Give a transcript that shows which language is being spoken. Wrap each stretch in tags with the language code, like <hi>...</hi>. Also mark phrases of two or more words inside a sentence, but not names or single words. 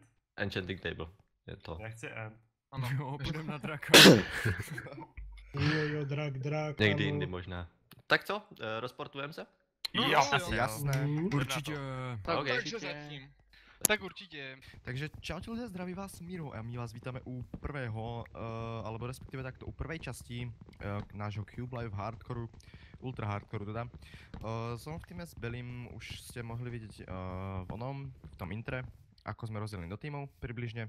<cs>Enchanting Table je to. Já chci end. Ano. Jo, půjdem na draka. Jo, drak. Někdy jindy možná. Tak co, rozportujeme se? Jo, jasné. Určitě. Tak, Okay. takže zatím. Tak určitě.</cs> <sk>Takže čaute ľudia, zdraví vás Miro a my vás vítame u prvého, alebo respektíve takto u prvej časti nášho Cube Live hardcoreu, ultra hardcoreu teda. Som v týme s Belim, už ste mohli vidieť v tom intre, ako sme rozdelení do týmov približne.</sk>